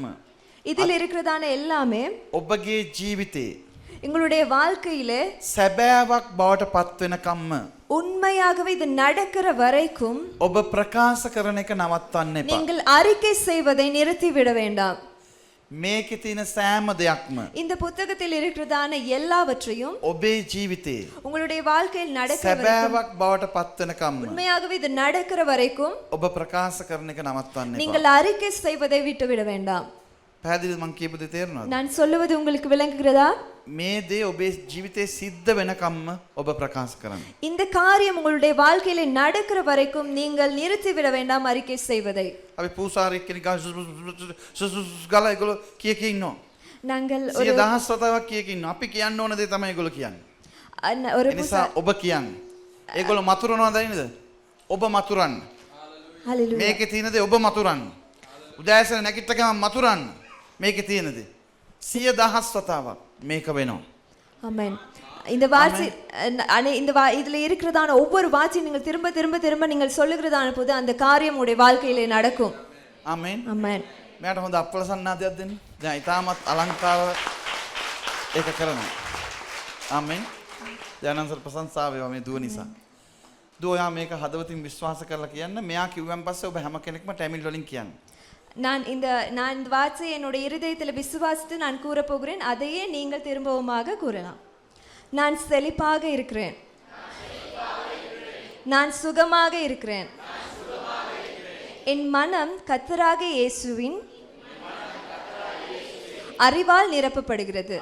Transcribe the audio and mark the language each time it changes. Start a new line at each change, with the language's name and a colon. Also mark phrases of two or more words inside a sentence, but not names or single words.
Tamil: இதில் இருக்கிறதான எல்லாமே
Sinhala: ඔබගේ ජීවිතේ
Tamil: எங்களுடைய வாழ்க்கையிலே
Sinhala: සැබෑවක් බවට පත් වෙනකම්ම
Tamil: உண்மையாகவே இது நடக்கிற வரைக்கும்
Sinhala: ඔබ ප්‍රකාශ කරන එක නවත්තන්න එපා.
Tamil: நீங்கள் அறிக்கை செய்வதை நிறுத்தி விட வேண்டாம்.
Sinhala: මේකේ තියෙන සෑම දෙයක්ම
Tamil: இந்த புத்தகத்தில் இருக்கிறதான எல்லாவற்றையும்
Sinhala: ඔබේ ජීවිතේ
Tamil: உங்களுடைய வாழ்க்கையில் நடக்கிற வரைக்கும்,
Sinhala: සැබෑවක් බවට පත්වෙනකම්ම
Tamil: உண்மையாகவே இது நடக்கிற வரைக்கும்
Sinhala: ඔබ ප්‍රකාශ කරන එක නවත්තන්න එපා.
Tamil: நீங்கள் அறிக்கை செய்வதை விட்டுவிட வேண்டாம்.
Sinhala: පැහැදිලිද මං කියපු දේ තේරුණාද?
Tamil: நான் சொல்லுவது உங்களுக்கு விளங்குகிறதா?
Sinhala: මේ දේ ඔබේ ජීවිතේ සිද්ධ වෙනකම්ම ඔබ ප්‍රකාශ කරන්න.
Tamil: இந்த காரியம் உங்களுடைய வாழ்க்கையில நடக்கிற வரைக்கும் நீங்கள் நிறுத்திவிட வேண்டாம் அறிக்கை செய்வதை.
Sinhala: අපි පූසාරෙක් කෙනෙක් ගාලා ඒගොල්ලෝ කිය කිය ඉන්නවා.
Tamil: நாங்கள்
Sinhala: 100,000 වතාවක් කිය කිය ඉන්නවා. අපි කියන්න ඕන දේ තමයි ඒගොල්ලෝ කියන්නේ.
Tamil: ஒரு
Sinhala: ඒ නිසා ඔබ කියන්නේ. ඒගොල්ලෝ මතුරනවා දන්නේද? ඔබ මතුරන්න.
Tamil: ஹalleluya.
Sinhala: මේකේ තියෙන දේ ඔබ මතුරන්න. උදෑසන නැගිට ගමන් මතුරන්න. මේකේ තියෙන දේ 100,000 වතාවක් මේක වෙනවා.
Tamil: ஆமென். இந்த வாசி இந்த இதுல இருக்கிறதான ஒவ்வொரு வாசி நீங்கள் திரும்ப திரும்ப திரும்ப நீங்கள் சொல்லுகிறதான போது அந்த காரியம் உங்களுடைய வாழ்க்கையிலே நடக்கும்.
Sinhala: ආමෙන්.
Tamil: ஆமென்.
Sinhala: මට හොඳ අපල සන්නාදයක් දෙන්න. දැන් ඊටමත් අලංකාර ඒක කරනවා. ආමෙන්. දැනන්සර් ප්‍රශංසාව වේවා මේ දුව නිසා. දුව යා මේක හදවතින් විශ්වාස කරලා කියන්න. මෙයා කිව්වන් පස්සේ ඔබ හැම කෙනෙක්ම ටැමිල් වලින් කියන්න.
Tamil: நான் இந்த வார்த்தையை என்னுடைய இருதயத்தில் விசுவாசித்து நான் கூற போகிறேன். அதையே நீங்கள் திரும்பவுமாக கூறலாம். நான் செழிப்பாக இருக்கிறேன். நான் சுகமாக இருக்கிறேன். என் மனம் கர்த்தராக இயேசுவின் அறிவால் நிரப்பப்படுகிறது.